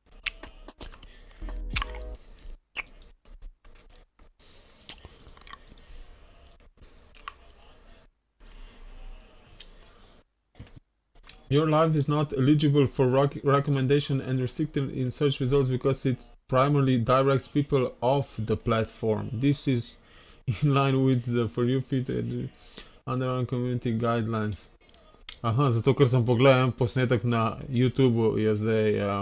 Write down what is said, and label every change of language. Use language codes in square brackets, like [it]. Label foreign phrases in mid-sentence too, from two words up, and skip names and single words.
[en] Your live is not eligible for recommendation and restricted in search results because it primarily directs people off the platform. This is in line with the For You feed and underlying community guidelines. [sl] Aha, zato ker sem pogledal en posnetek na YouTubeu, je zdaj...